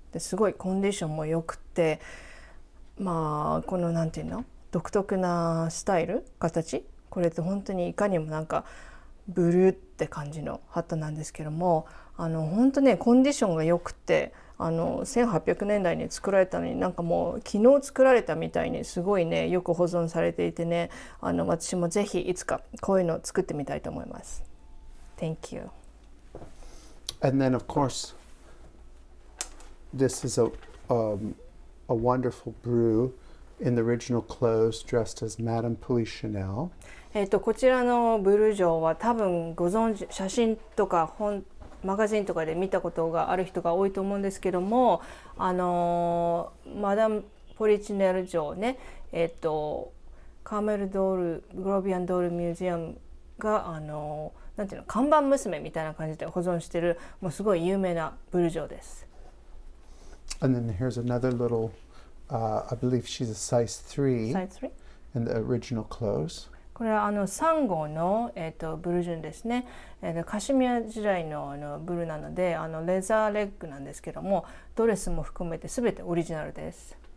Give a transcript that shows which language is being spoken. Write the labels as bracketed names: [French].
[Japanese] ですごいコンディションも良くて、まあこのなんていうの独特なスタイル形、これって本当にいかにもなんかブルーって感じのハットなんですけども、本当ねコンディションが良くて1800年代に作られたのになんかもう昨日作られたみたいにすごいねよく保存されていてね、私もぜひいつかこういうのを作ってみたいと思います。 [English] Thank you. And then of course.This is a wonderful brew in the original clothes dressed as Madame Polichinelle. [Japanese] こちらのブルージョーは多分ご存知、写真とかマガジンとかで見たことがある人が多いと思うんですけども、マダム・ポリチネル城ね、カーメルドール・グロービアンドールミュージアムがなんていうの看板娘みたいな感じで保存しているもうすごい有名なブルージョーです。 [English] And then here's another little, I believe she's a size 3 in the original clothes. [Japanese] これは3号の、ブルージュンですね。カシミヤ時代のブルーなのでレザーレッグなんですけども、ドレスも含めて全てオリジナルです。